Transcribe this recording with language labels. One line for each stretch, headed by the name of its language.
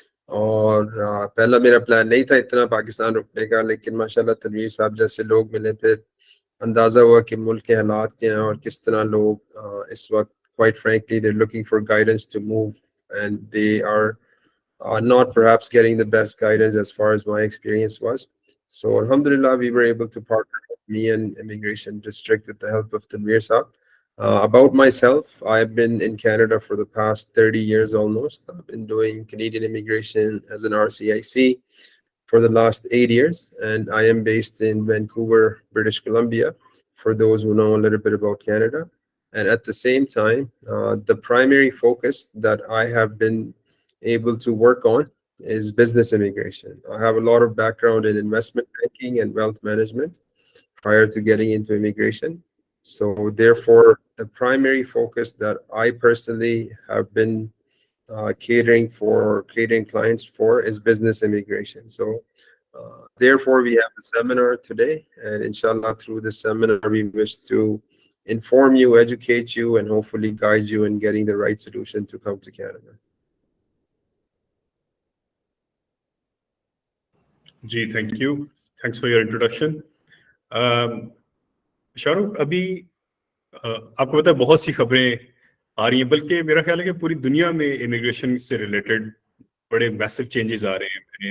Hindi: और पहला मेरा प्लान नहीं था इतना पाकिस्तान रुकने का, लेकिन माशाल्लाह तनवीर साहब जैसे लोग मिले, फिर अंदाज़ा हुआ कि मुल्क के हालात क्या हैं और किस तरह लोग इस वक्त
English: quite frankly they're looking for guidance to move, and they are not perhaps getting the best guidance as far as my experience was. So alhamdulillah, we were able to partner with me and Immigration District with the help of Tanveer Saab. About myself, I've been in Canada for the past 30 years almost. I've been doing Canadian immigration as an RCIC for the last 8 years, and I am based in Vancouver, British Columbia, for those who know a little bit about Canada. And at the same time, the primary focus that I have been able to work on is business immigration. I have a lot of background in investment banking and wealth management prior to getting into immigration. So therefore, the primary focus that I personally have been catering clients for is business immigration. So therefore, we have a seminar today, and inshallah, through this seminar, we wish to inform you, educate you, and hopefully guide you in getting the right solution to come to Canada. जी, thank you, thanks for your introduction. Shahrukh, अभी
Hindi: आपको पता है बहुत सी खबरें आ रही हैं, बल्कि मेरा ख्याल है कि पूरी दुनिया में इमिग्रेशन से रिलेटेड बड़े मैसिव चेंजेस आ रहे हैं.